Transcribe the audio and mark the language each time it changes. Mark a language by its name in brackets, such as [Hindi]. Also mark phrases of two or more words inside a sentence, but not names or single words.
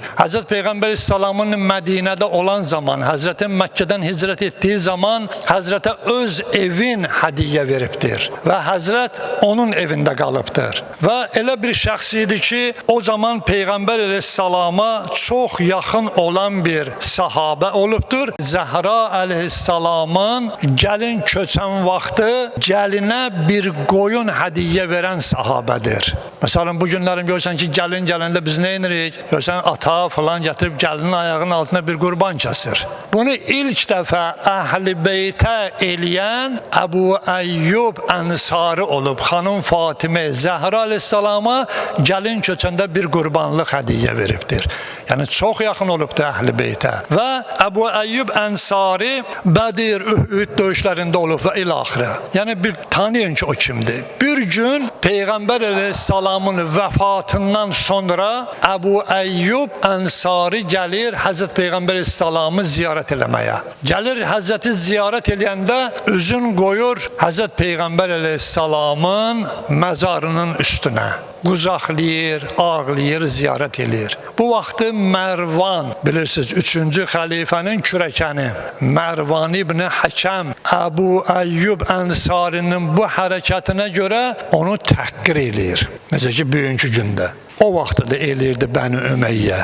[Turkish] Hazreti Peygamber Aleyhisselam'ın Medine'de olan zaman, Hazreti Mekke'den hicret ettiği zaman Hazrete öz evin hediye veriptir. Ve Hazret onun evinde kalıptır. [Azerbaijani] Ve elə bir şəxs idi ki, [Turkish] o zaman Peygamber Aleyhisselam'a çok yakın olan bir sahabe olubdur. [Azerbaijani] Zəhra Aleyhisselam'ın gəlin köçən vaxtı gəlinə bir qoyun hediye veren sahabedir. Mesela bugünlerim görsən ki, gəlin gələndə biz ne edirik? Görsən ata falan getirip gəlinin ayağının altına bir qurban kesir. Bunu ilk defa Əhl-i Beytə eləyən Ebu Eyyub Ensari olub. Xanım Fatimə Zəhra Aleyhisselama gəlin köçəndə bir qurbanlıq hediye veribdir. Yani çok yakın olubdur Əhl-i Beytə. Və Ebu Eyyub Ensari Bədir, Ühüd döyüşlərində olub və ilaxirə. Yani bir tanıyın ki o kimdir. Bir gün Peygamber Aleyhisselam'ın vefatından sonra Ebu Eyyub Ensari gelir Hazreti Peygamber Aleyhisselam'ı ziyaret eləməyə. Gelir Hazreti ziyaret eləyəndə üzün koyur Hazreti Peygamber Aleyhisselam'ın mezarının üstüne. Qucaqlayır, ağlayır, ziyaret edir. Bu vaxtı Mervan, bilirsiniz, 3-cü xəlifənin kürəkəni Mervan İbni Həkəm Ebu Eyyub Ensari'nin bu hərəkətinə görə onu təhqir edir. Necə ki, bugünkü gündə. O vaxtı da eləyirdi Bəni Ümeyyə.